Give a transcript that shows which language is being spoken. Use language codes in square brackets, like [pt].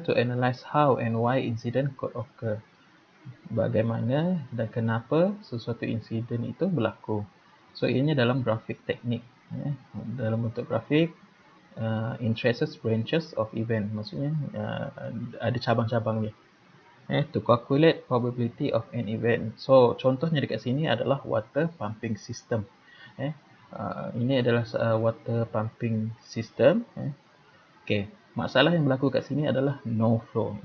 [en] To analyze how and why incident could occur. [ms] Bagaimana dan kenapa sesuatu insiden itu berlaku. So ini dalam grafik teknik, dalam bentuk grafik. [en] Traces branches of event, [ms] maksudnya ada cabang-cabang dia. [en] To calculate probability of an event. [ms] So contohnya dekat sini adalah water pumping system. Ini adalah water pumping system. Okay, masalah yang berlaku kat sini adalah no flow.